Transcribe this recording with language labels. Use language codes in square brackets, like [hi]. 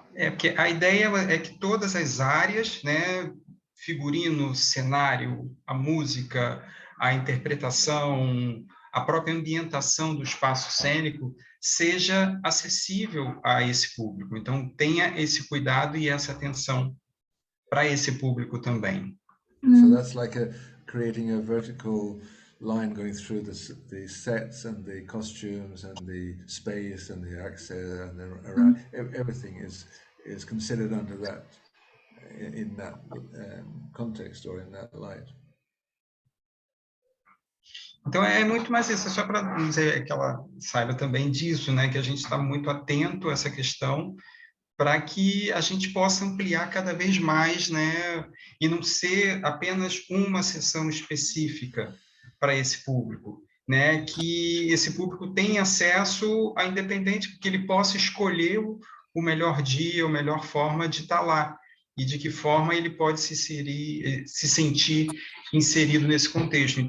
[pt] Porque a ideia é que todas as áreas, né, figurino, cenário, a música, a interpretação, a própria ambientação do espaço cênico seja acessível a esse público. Então, tenha esse cuidado e essa atenção para esse público também. [en] So that's like creating a vertical line going through the sets and the costumes and the space and the access and around. Everything is considered under that, in that context or in that light. [pt] Então é muito mais isso, é só para dizer que ela saiba também disso, né, que a gente está muito atento a essa questão, para que a gente possa ampliar cada vez mais, né, e não ser apenas uma sessão específica para esse público, né, que esse público tenha acesso a independente, que ele possa escolher o melhor dia, a melhor forma de estar lá, e de que forma ele pode se sentir inserido nesse contexto.